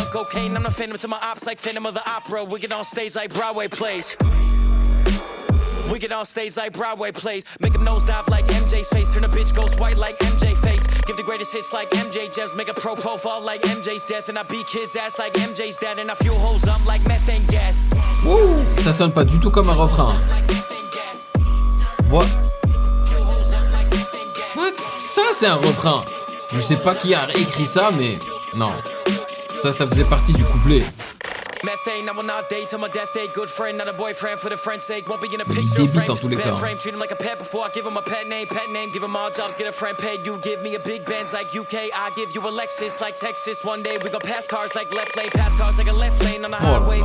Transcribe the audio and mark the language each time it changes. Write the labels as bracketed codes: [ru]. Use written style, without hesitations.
[en] Cocaine, I'm the phantom to my ops like Phantom of the Opera. We get on stage like Broadway plays. We get on stage like Broadway plays. Make them nosedive like MJ's face. Turn a bitch ghost white like MJ face. Give the greatest hits like MJ Jebs. Make a pro profile like MJ's death. And I beat kids' ass like MJ's dad. And I fuel hoes up like methane gas. [fr] Wouh, ça sonne pas du tout comme un refrain. What? Ça, c'est un refrain. Je sais pas qui a écrit ça, mais non. Ça faisait partie du couplet. [en] Methane, I will not date till my death day. Good friend, not a boyfriend for the friend's sake. Won't be in a picture frame, just a bad frame. Treat him like a pet before I give him a pet name. Give him all jobs, get a friend paid. You give me a big Benz like UK. I give you a Lexus like Texas. One day we gon' pass cars like left lane. Pass cars like a left lane on the highway.